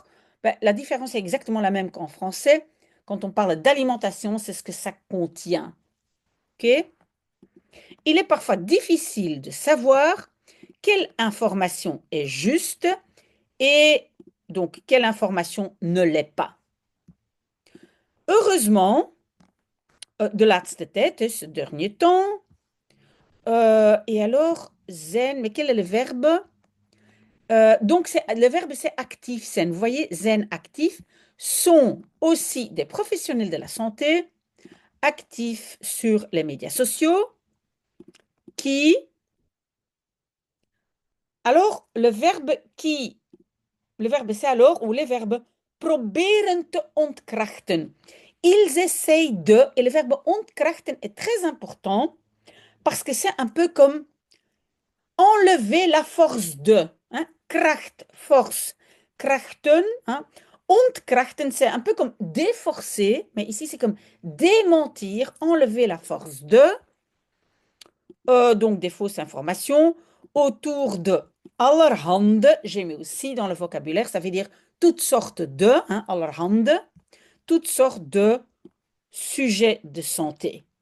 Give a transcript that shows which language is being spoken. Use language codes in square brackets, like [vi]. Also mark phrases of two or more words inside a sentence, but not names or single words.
[fr] Ben, la différence est exactement la même qu'en français. Quand on parle d'alimentation, c'est ce que ça contient. OK? Il est parfois difficile de savoir quelle information est juste et donc quelle information ne l'est pas. Heureusement, [nl] de laatste tijd, dus [fr] ce dernier temps, et alors, zen, mais quel est le verbe? Donc, le verbe, c'est actif, zen. Vous voyez, zen, actif, sont aussi des professionnels de la santé, actifs sur les médias sociaux, qui, alors, le verbe c'est alors, ou les verbes, [nl] proberen te ontkrachten. [fr] Ils essayent de, et le verbe ontkrachten est très important, parce que c'est un peu comme enlever la force de. Hein? [nl] Kracht, force. Krachten. [fr] Hein? Ontkrachten, c'est un peu comme déforcer, mais ici c'est comme démentir, enlever la force de. Donc des fausses informations autour de allerhande. J'ai mis aussi dans le vocabulaire, ça veut dire toutes sortes de, hein, allerhande, toutes sortes de sujets de santé.